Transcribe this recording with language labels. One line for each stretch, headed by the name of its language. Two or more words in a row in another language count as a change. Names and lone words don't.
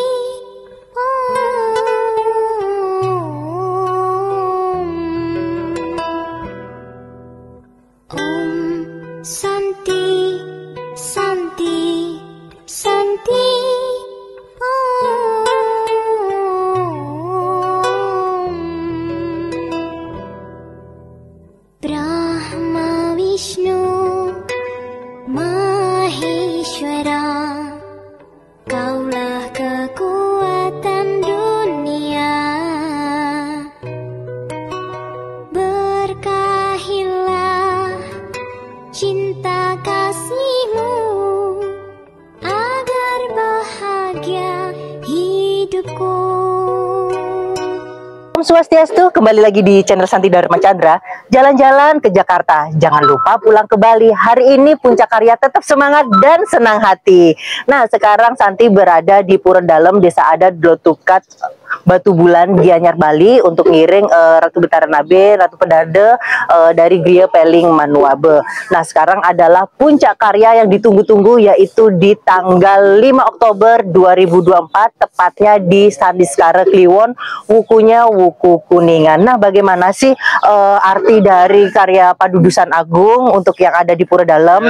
Sanskrit: Om Santi, Santi, Santi.
Indonesian: Brahma Vishnu Maheshwara, Kaulah kekuatan dunia, berkahilah cinta kasihmu agar bahagia hidupku.
Sanskrit: Om Swastiastu,
Indonesian: kembali lagi di channel Santi Dharma Chandra. Jalan-jalan ke Jakarta, jangan lupa pulang ke Bali. Hari ini Puncak Karya tetap semangat dan senang hati. Nah, sekarang Santi berada di Pura Dalem, Desa Adat Blotukat, Batu Bulan, Gianyar, Bali untuk ngiring Ratu Betara Nabe, Ratu Pedade dari Gria Peling Manuabe. Nah, sekarang adalah Puncak Karya yang ditunggu-tunggu, yaitu di tanggal 5 Oktober 2024, tepatnya di Sandiskara Kliwon, wukunya Wuku Kuningan. Nah, bagaimana sih arti dari karya Padudusan Agung untuk yang ada di Pura Dalem?